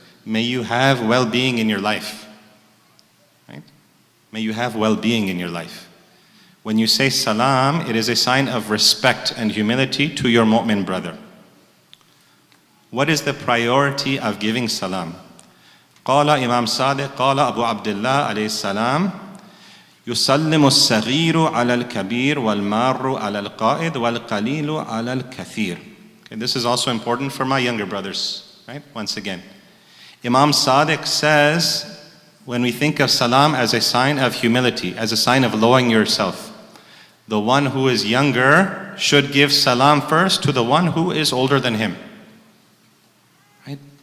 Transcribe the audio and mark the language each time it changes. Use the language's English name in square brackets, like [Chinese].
[English] May you have well-being in your life. Right? May you have well-being in your life. When you say salam, it is a sign of respect and humility to your mu'min brother. What is the priority of giving salam? [Arabic] Qala Imam Sadiq, qala Abu Abdullah alayhi salam, يسلم الصغير على الكبير والمار على القائد والقليل على الكثير. [English] Okay, this is also important for my younger brothers, right? Once again. Imam Sadiq says, when we think of salam as a sign of humility, as a sign of lowering yourself, the one who is younger should give salam first to the one who is older than him. Right?